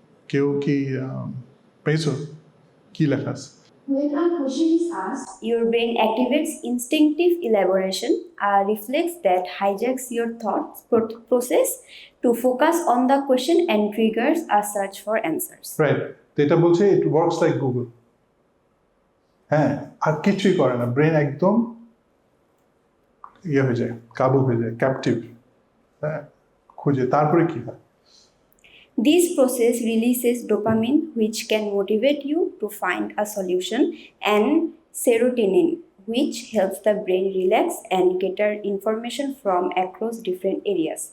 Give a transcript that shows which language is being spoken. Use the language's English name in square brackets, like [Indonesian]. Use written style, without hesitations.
[Bangla] কেউ কি পেয়েছো? কি লেখা আছে? [English] When a question is asked, your brain activates instinctive elaboration, a reflex that hijacks your thought process to focus on the question and triggers a search for answers. [Bangla] Right, তো এটা বলছে [English] It works like Google. [Bangla] হ্যাঁ, আর কিছুই করে না, brain একদম ইয়ে হয়ে যায়, কাবু হয়ে যায়, ক্যাপটিভ। হ্যাঁ, খুঁজে তারপরে কি হয়? [English] This process releases dopamine, which can motivate you to find a solution, and serotonin, which helps the brain relax and gather information from across different areas.